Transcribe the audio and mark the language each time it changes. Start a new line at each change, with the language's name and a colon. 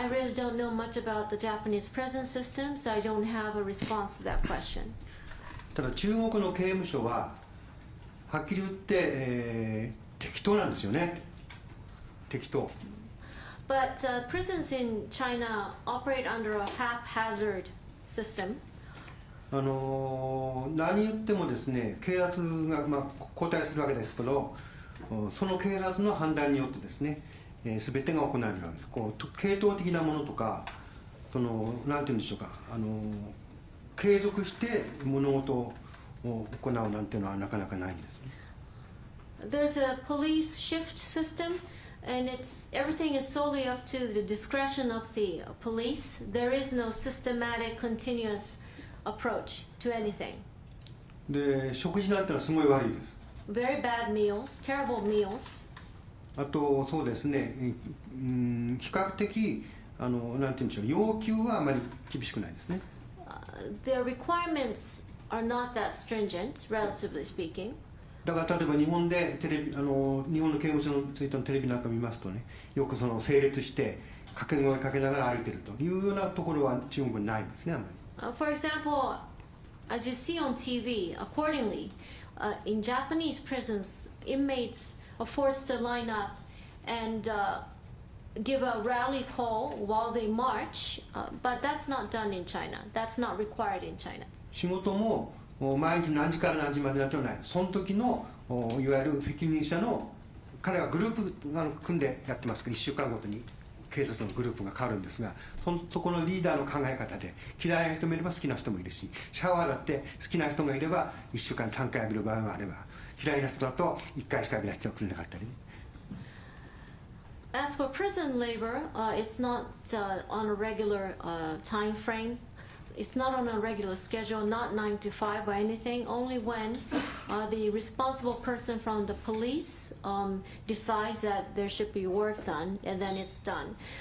English: I really don't know much about the Japanese prison system, so I don't have a response to that question.
Japanese: ただ中国の刑務所ははっきり言って、適当なんですよね。適当。
English: But prisons in China operate under a haphazard system.
Japanese: 何言ってもですね、警察が、交代するわけですけど、その警察の判断によってですね、全てが行われるわけです。系統的なものとか、なんて言うんでしょうか、継続して物事を行うなんていうのはなかなかないんですね。
English: There's a police shift system, and everything is solely up to the discretion of the police. There is no systematic, continuous approach to anything.
Japanese: で、食事なんてのはすごい悪いです。
English: Very bad meals, terrible meals.
Japanese: あとそうですね、比較的なんて言うんでしょう、要求はあまり厳しくないですね。
English: Their requirements are not that stringent, relatively speaking.
Japanese: だから例えば日本で日本の刑務所についてのテレビなんか見ますとね、よく整列して掛け声かけながら歩いてるというようなところは中国にないんですね、あんまり。
English: For example, as you see on TV, accordingly, in Japanese prisons, inmates are forced to line up and give a rally call while they march, but that's not done in China. That's not required in China.
Japanese: 仕事も毎日何時から何時までなんてない。その時のいわゆる責任者の彼はグループ組んでやってますけど、1週間ごとに警察のグループが変わるんですが、そこのリーダーの考え方で嫌いな人もいれば好きな人もいるし、シャワーだって好きな人がいれば1週間3回浴びる場合もあれば嫌いな人だと1回しかビラしてくれなかったりね。
English: As for prison labor, it's not on a regular time frame. It's not on a regular schedule, not 9 to 5 or anything, only when the responsible person from the police decides that there should be work done, and then it's done.